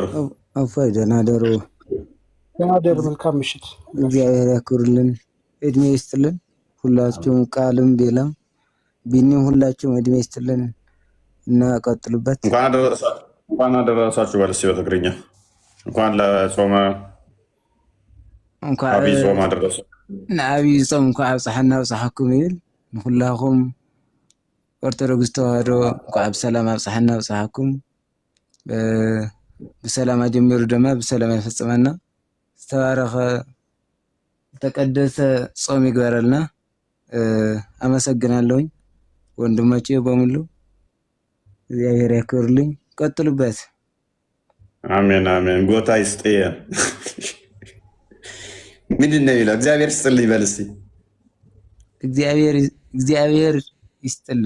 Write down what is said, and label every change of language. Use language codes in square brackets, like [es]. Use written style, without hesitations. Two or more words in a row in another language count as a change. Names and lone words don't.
[am] እፎይ ደህና ደሩ። ደህና ደሩ። መልካም ምሽት። እግዚአብሔር ያክብርልን፣ እድሜ ይስጥልን። ሁላችሁም ቃልም ቤላም ቢኒም ሁላችሁም እድሜ ይስጥልን እና ቀጥሉበት። እንኳን አደረሳችሁ በልስ በትግርኛ እንኳን ለጾመ ዓብይ ጾም አደረሱ። [ti] ንዓብይ ጾም እንኳ ኣብፅሓና ኣብፅሓኩም ይብል ንኩላኹም ኦርቶዶክስ ተዋህዶ እንኳ ብሰላም ኣብፅሓና ኣብፅሓኩም። ብሰላም ጀሚሩ ድማ ብሰላም ይፈፅመና። ዝተባረኸ ተቀደሰ ጾም ይግበረልና። [am] አመሰግናለሁኝ ወንድሞቼ በሙሉ እግዚአብሔር ያክብርልኝ። ቀጥሉበት። አሜን አሜን። ጎታ ይስጥየ። ምንድን ነው የሚለው? እግዚአብሔር ይስጥልኝ በል እስኪ። እግዚአብሔር ይስጥልን።